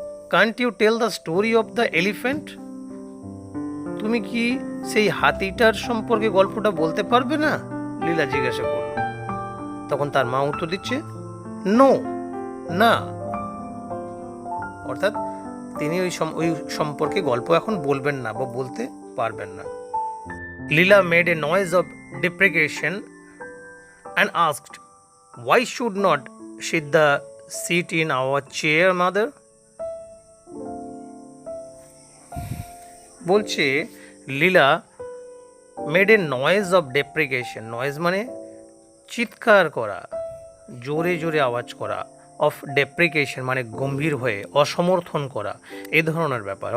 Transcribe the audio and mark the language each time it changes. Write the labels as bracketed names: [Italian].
[English] Can't you tell the story of the elephant? [Bangla] তুমি কি সেই হাতিটার সম্পর্কে গল্পটা বলতে পারবে না? লীলা জিজ্ঞাসা করল। তখন তার মা উত্তর দিচ্ছে, নো, না। অর্থাৎ তিনি ওই সম্পর্কে গল্প এখন বলবেন না বা বলতে পারবেন না। [English] Leela made a noise of deprecation and asked, why should not Siddha sit in our chair, mother? [Bangla] বলছে লীলা [English] made a noise of deprecation, [Bangla] noise মানে চিৎকার করা, জোরে জোরে আওয়াজ করা, অফ ডেপ্রিকেশন মানে গম্ভীর হয়ে, অসমর্থন করা, এ ধরনের ব্যাপার।